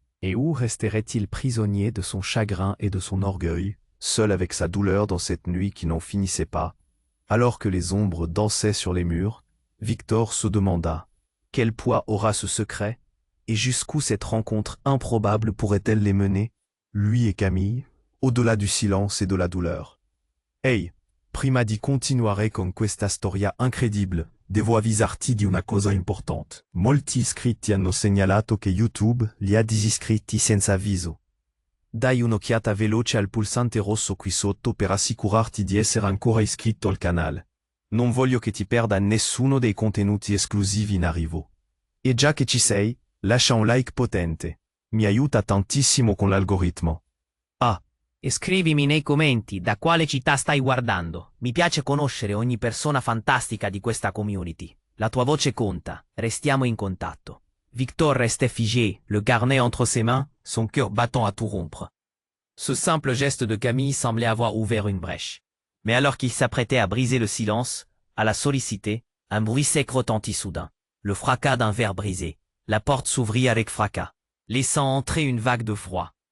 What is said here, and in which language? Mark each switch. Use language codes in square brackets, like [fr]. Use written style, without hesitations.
[fr] Et où resterait-il prisonnier de son chagrin et de son orgueil, seul avec sa douleur dans cette nuit qui n'en finissait pas? Alors que les ombres dansaient sur les murs, Victor se demanda quel poids aura ce secret, et jusqu'où cette rencontre improbable pourrait-elle les mener, lui et Camille, au-delà du silence et de la douleur. [it] Ehi, prima di continuare con questa storia incredibile, devo avvisarti di una cosa importante. Molti iscritti hanno segnalato che YouTube li ha disiscritti senza avviso. Dai un'occhiata veloce al pulsante rosso qui sotto per assicurarti di essere ancora iscritto al canale. Non voglio che ti perda nessuno dei contenuti esclusivi in arrivo. E già che ci sei, lascia un like potente. Mi aiuta tantissimo con l'algoritmo. Ah, E scrivimi nei commenti da quale città stai guardando. Mi piace conoscere ogni persona fantastica di questa community. La tua voce conta, restiamo in contatto. [fr] Victor restait figé, le carnet entre ses mains, son cœur battant à tout rompre. Ce simple geste de Camille semblait avoir ouvert une brèche. Mais alors qu'il s'apprêtait à briser le silence, à la solliciter, un bruit sec retentit soudain. Le fracas d'un verre brisé. La porte s'ouvrit avec fracas, laissant entrer une vague de froid.